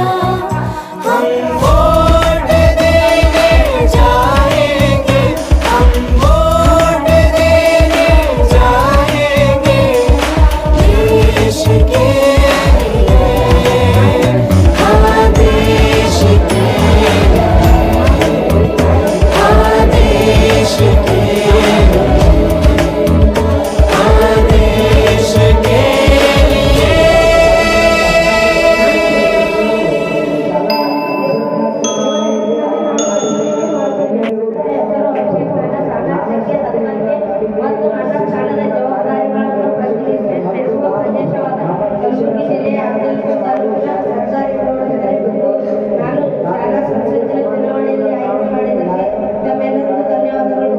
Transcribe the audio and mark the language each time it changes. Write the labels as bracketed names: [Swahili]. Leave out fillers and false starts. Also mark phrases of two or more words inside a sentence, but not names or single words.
[Hindi] हम वोट देने जाएंगे, हम वोट देने जाएंगे देश के लिए, हाँ देश के लिए, हाँ देश के लिए, हाँ देश के लिए. [Kannada] ಮತ್ತು ನನ್ನ ಸ್ಥಾನದ ಜವಾಬ್ದಾರಿಗಳನ್ನು ಪ್ರತಿನಿಧಿಸುವ ಪ್ರದೇಶವಾದ ಕಲಬುರಗಿ ಜಿಲ್ಲೆಯ ಆಡಳಿತ ತಾಲೂಕಿನ ಸರ್ಕಾರಿ ಪ್ರೌಢಶಾಲೆ ಮತ್ತು ನಾನು ಶಾಲಾ ಸಂಸತ್ತಿನ ಚುನಾವಣೆಯಲ್ಲಿ ಆಯ್ಕೆ ಮಾಡಿದ್ದಕ್ಕೆ ತಮ್ಮೆಲ್ಲರಿಗೂ ಧನ್ಯವಾದಗಳು.